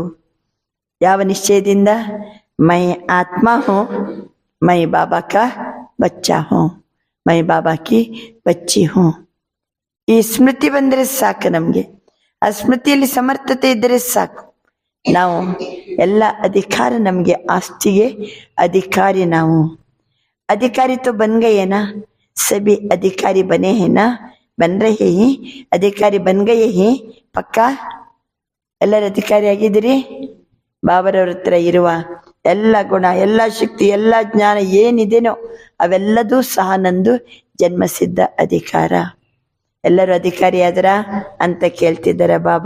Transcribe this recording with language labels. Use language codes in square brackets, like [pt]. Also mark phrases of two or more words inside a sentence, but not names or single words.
[kn] ಯಾವ ನಿಶ್ಚಯದಿಂದ? [hi] मैं आत्मा हूँ, मैं बाबा का बच्चा हूँ, मैं बाबा की बच्ची हूँ. [kn] ಈ ಸ್ಮೃತಿ ಬಂದರೆ ಸಾಕು ನಮಗೆ. ಆ ಸ್ಮೃತಿಯಲ್ಲಿ ಸಮರ್ಥತೆ ಇದ್ದರೆ ಸಾಕು. ನಾವು ಎಲ್ಲ ಅಧಿಕಾರ ನಮಗೆ, ಆಸ್ತಿಗೆ ಅಧಿಕಾರಿ ನಾವು. [hi] अधिकारी तो बन गए ना, सभी अधिकारी बने हैं ना, बन रहे हैं. अधिकारी बन गए हैं पक्का. [kn] ಎಲ್ಲರ ಅಧಿಕಾರಿ ಆಗಿದ್ದೀರಿ. ಬಾಬರವ್ರ ಹತ್ರ ಇರುವ ಎಲ್ಲ ಗುಣ, ಎಲ್ಲ ಶಕ್ತಿ, ಎಲ್ಲ ಜ್ಞಾನ ಏನಿದೆನೋ ಅವೆಲ್ಲದೂ ಸಹ ನಂದು ಜನ್ಮಸಿದ್ಧ ಅಧಿಕಾರ. ಎಲ್ಲರೂ ಅಧಿಕಾರಿ ಆದ್ರ ಅಂತ ಕೇಳ್ತಿದ್ದಾರೆ ಬಾಬಾ.